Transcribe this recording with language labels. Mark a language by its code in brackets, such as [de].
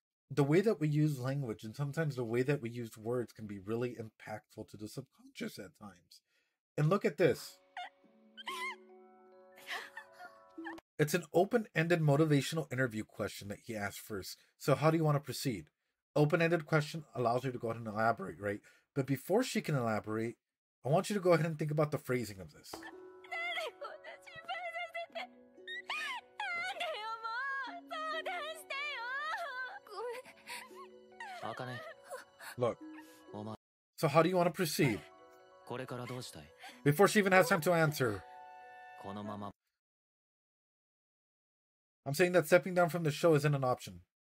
[en] The way that we use language and sometimes the way that we use words can be really impactful to the subconscious at times. And look at this. It's an open-ended motivational interview question that he asked first. So how do you want to proceed? Open-ended question allows her to go ahead and elaborate, right? But before she can elaborate, I want you to go ahead and think about the phrasing of this. [ja] なんでこんな心配させて。なんでよもう相談してよ。ごめん。茜 [en] Look. [ja] お前 [en] So how do you want to proceed? [ja] これからどうしたい [en] Before she even has time to answer, [ja] このまま [en] I'm saying that stepping down from the show isn't an option.